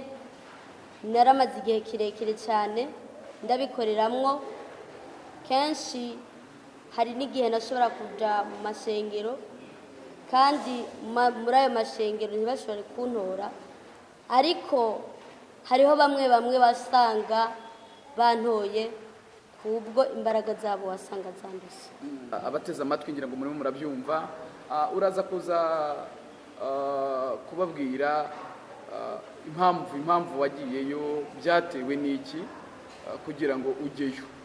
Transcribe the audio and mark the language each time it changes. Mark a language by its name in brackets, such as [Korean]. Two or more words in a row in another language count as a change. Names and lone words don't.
[Rundi] Naramaze igihe kirekire cyane ndabikoreramwo. Kenshi hari n'igihe nashobora kuja mu mashengero kandi muri ayo mashengero ntibashobore kuntora, ariko hariho bamwe basanga bantoye kubwo imbaraga zabo wasanga zanduse. Abateze amatwi ngira ngo murimo murabyumva. Uraza kuza kubabwira impamvu wagiyeyo, byatewe n'iki kugira ngo ujyeyo.